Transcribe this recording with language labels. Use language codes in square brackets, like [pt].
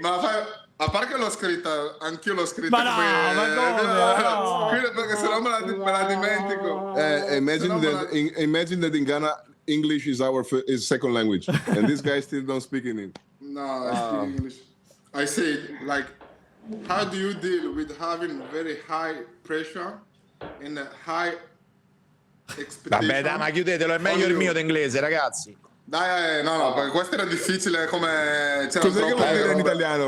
[it] Ma a parte che l'ho scritta, anch'io l'ho scritta. Ma no, ma come? Perché sennò me la dimentico. [en] Imagine that in Ghana, English is is second language, and this guy still don't speak in it. No, I speak English. I said, like, how do you deal with having very high pressure and a high expectation? [it] Vabbè, dai, ma chiudetelo, è meglio il mio d'inglese, ragazzi. Dai, no, perché questo era difficile come... Cos'è che vuol dire in italiano?